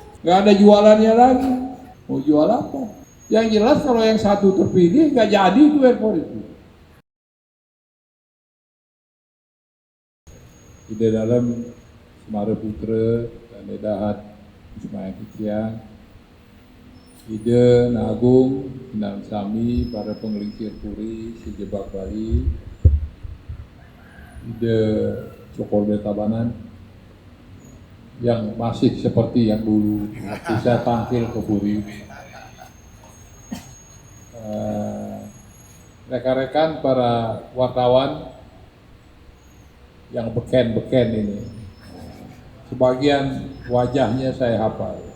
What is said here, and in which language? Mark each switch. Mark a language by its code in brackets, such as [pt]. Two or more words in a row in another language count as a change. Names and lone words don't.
[id] Nggak ada jualannya lagi. Mau jual apa? Yang jelas kalau yang satu terpilih nggak jadi itu airport itu. Di dalam Semara Putra dan Edahat Ismail Hitian, Ide Nagung, Inam Sami, para pengelincir puri, sejebak Bali, Ide Cokorda Tabanan, yang masih seperti yang dulu waktu saya tampil ke Puri. Rekan-rekan para wartawan yang beken-beken ini, sebagian wajahnya saya hafal.